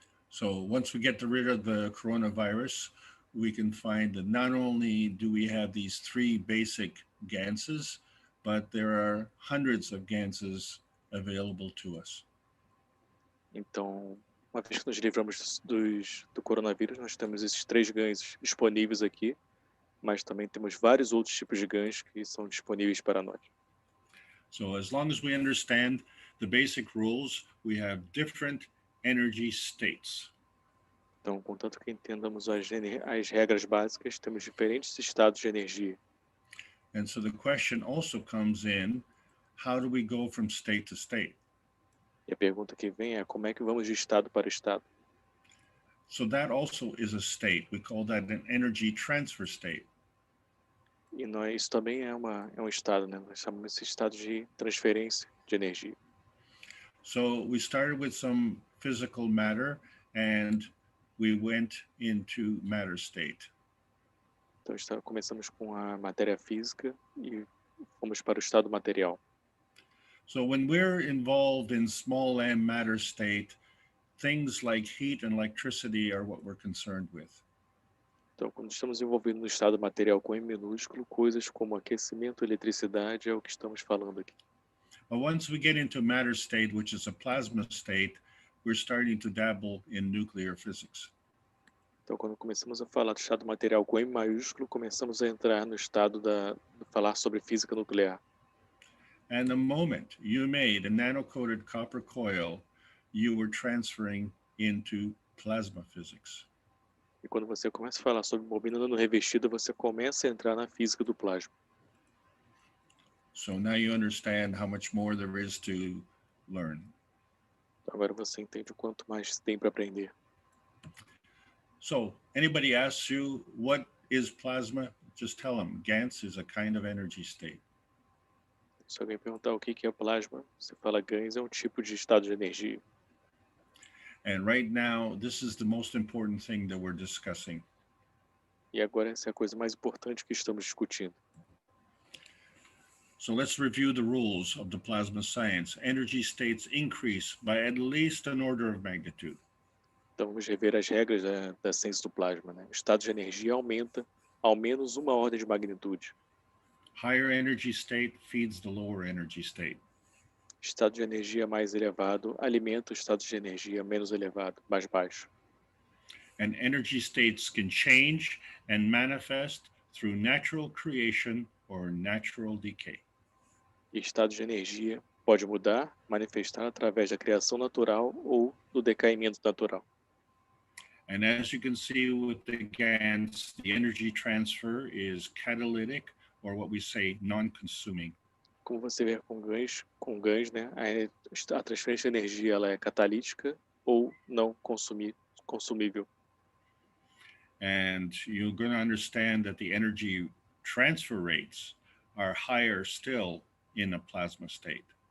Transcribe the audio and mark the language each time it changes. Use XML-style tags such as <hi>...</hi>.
<en>So once we get rid of the coronavirus, we can find that not only do we have these 3 basic Ganses, but there are hundreds of Ganses available to us.</en> <pt>Então, uma vez que nos livramos do coronavírus, nós temos esses 3 ganhos disponíveis aqui, mas também temos vários outros tipos de ganhos que são disponíveis para nós.</pt> <en>So as long as we understand the basic rules, we have different energy states.</en> <pt>Então, contanto que entendamos as regras básicas, temos diferentes estados de energia.</pt> <en>And so the question also comes in, how do we go from state to state?</en> <pt>E a pergunta que vem é como é que vamos de estado para estado?</pt> <en>So that also is a state. We call that an energy transfer state.</en> <pt>E isso também é um estado, né? Nós chamamos esse estado de transferência de energia.</pt> <en>So we started with some physical matter and we went into matter state.</en> <pt>Então começamos com a matéria física e fomos para o estado material.</pt> <en>So when we're involved in small m matter state, things like heat and electricity are what we're concerned with.</en> <pt>Então, quando estamos envolvidos no estado material com M minúsculo, coisas como aquecimento e eletricidade é o que estamos falando aqui.</pt> <en>But once we get into matter state, which is a plasma state, we're starting to dabble in nuclear physics.</en> <pt>Então, quando começamos a falar do estado material com M maiúsculo, começamos a entrar no estado de falar sobre física nuclear.</pt> <en>And the moment you made a nano-coated copper coil, you were transferring into plasma physics.</en> <pt>E quando você começa a falar sobre bobina nano-revestida, você começa a entrar na física do plasma.</pt> <en>So now you understand how much more there is to learn.</en> <pt>Agora você entende o quanto mais tem para aprender.</pt> <en>So anybody asks you, what is plasma? Just tell them, Gans is a kind of energy state.</en> <pt>Se alguém perguntar o que é plasma, você fala Gans é um tipo de estado de energia.</pt> <en>And right now, this is the most important thing that we're discussing.</en> <pt>E agora essa é a coisa mais importante que estamos discutindo.</pt> <en>So let's review the rules of the plasma science. Energy states increase by at least an order of magnitude.</en> <pt>Então vamos rever as regras da ciência do plasma, né? O estado de energia aumenta ao menos uma ordem de magnitude.</pt> <en>Higher energy state feeds the lower energy state.</en> <pt>Estado de energia mais elevado alimenta o estado de energia menos elevado, mais baixo.</pt> <en>And energy states can change and manifest through natural creation or natural decay.</en> <pt>E estado de energia pode mudar, manifestar através da criação natural ou do decaimento natural.</pt> <en>And as you can see with the Gans, the energy transfer is catalytic, or what we say, non-consuming.</en> <pt>Como você vê com Gans, né, a transferência de energia ela é catalítica ou não consumível.</pt> <en>And you're going to understand that the energy transfer rates are higher still in a plasma state.</en>